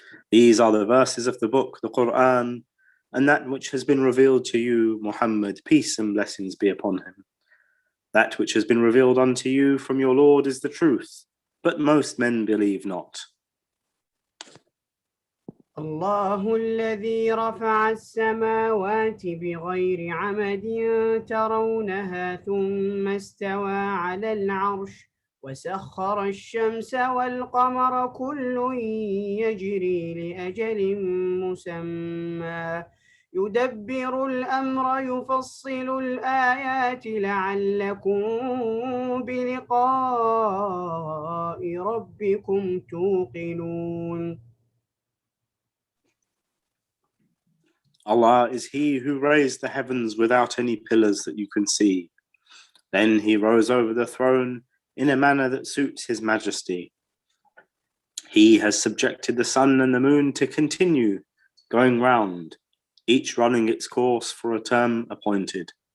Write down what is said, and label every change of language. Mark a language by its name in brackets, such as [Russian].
[English] These are the verses of the book, the Qur'an, and that which has been revealed to you, Muhammad, peace and blessings be upon him. That which has been revealed unto you from your Lord is the truth, but most men believe not. [Arabic] الله الذي رفع السماوات بغير عمد ترونها ثم استوى على العرش وسخر الشمس والقمر كل يجري لأجل مسمى يدبر الأمر يفصل الآيات لعلكم بلقاء ربكم توقنون. [English] Allah is He who raised the heavens without any pillars that you can see. Then He rose over the throne in a manner that suits His majesty. He has subjected the sun and the moon to continue going round, each running its course for a term appointed.